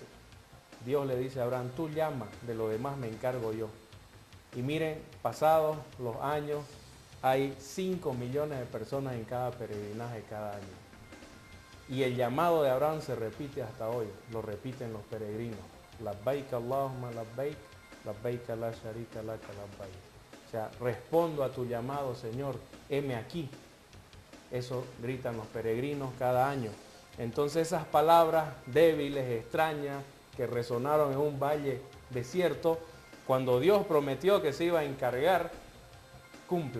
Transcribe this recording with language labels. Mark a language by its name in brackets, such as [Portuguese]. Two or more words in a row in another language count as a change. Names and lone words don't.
[Spanish] Dios le dice a Abraham, tú llama, de lo demás me encargo yo. Y miren, pasados los años, hay 5 millones de personas en cada peregrinaje cada año. Y el llamado de Abraham se repite hasta hoy, lo repiten los peregrinos. [Arabic] لبيك اللهم لبيك، لبيك لا شريك لك لبيك. [Spanish] O sea, respondo a tu llamado, Señor, heme aquí. Eso gritan los peregrinos cada año. Entonces esas palabras débiles, extrañas, que resonaron en un valle desierto, cuando Dios prometió que se iba a encargar, cumple.